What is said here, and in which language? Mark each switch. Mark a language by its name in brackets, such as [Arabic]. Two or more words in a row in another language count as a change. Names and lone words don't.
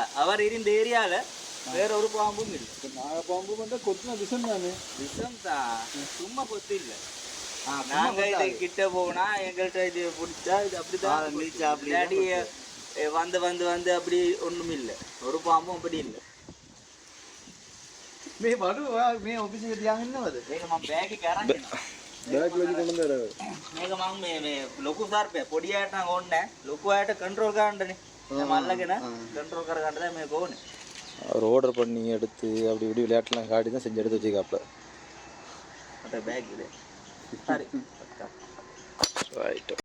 [Tamil] அவர் இருந்த ஏரியால வேற ஒரு பாம்பும் இல்லை. நாகப்பாம்பு வந்து கொத்துனா விஷம் தானே. விஷம் தான். சும்மா கொத்து இல்லை. நாங்க இது கிட்ட போனா எங்கள்கிட்ட இது பிடிச்சா இது அப்படிதான் இல்லாடி வந்து வந்து வந்து அப்படி ஒண்ணும் இல்லை. ஒரு பாம்பும் அப்படி இல்லை. [Sinhala] මේ බඩු මේ ඔෆිස් එක තියාගෙන ඉන්නවද? මේක මම බෑග් එක අරන් එනවා. බෑග් වලින් කොහොමද ආරව? මේක මම මේ ලොකු සර්පය පොඩි අයට නම් ඕනේ නැහැ. ලොකු අයට කන්ට්‍රෝල් කරන්නනේ. මම අල්ලගෙන කන්ට්ரோல் කරගන්න தான் මේක ඕනේ. [Tamil] அவர் ஆர்டர் பண்ணி எடுத்து அப்படி இப்படி விளையாட்டுலாம் காட்டி தான் செஞ்சு எடுத்து வச்சுக்காப்ல. அட பேக் இது. சரி. ரைட்.